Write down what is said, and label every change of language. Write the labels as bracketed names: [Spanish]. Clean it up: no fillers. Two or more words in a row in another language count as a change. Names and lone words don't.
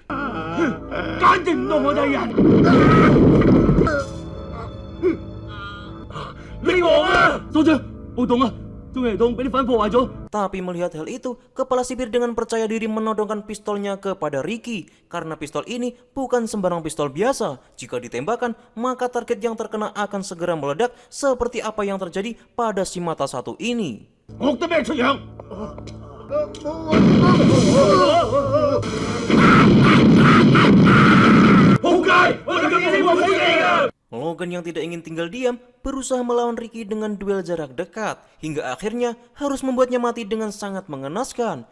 [Cantonese] 簡直唔當我哋係人！你王啊！所長，暴動啊！中氣筒俾啲反破壞咗。 [Indonesian] Tapi melihat hal itu, kepala sipir dengan percaya diri menodongkan pistolnya kepada Ricky. Karena pistol ini bukan sembarang pistol biasa. Jika ditembakkan, maka target yang terkena akan segera meledak seperti apa yang terjadi pada si mata satu ini. [Cantonese] 惡得咩出樣？ [Indonesian] Logan yang tidak ingin tinggal diam berusaha melawan Ricky dengan duel jarak dekat hingga akhirnya harus membuatnya mati dengan sangat mengenaskan.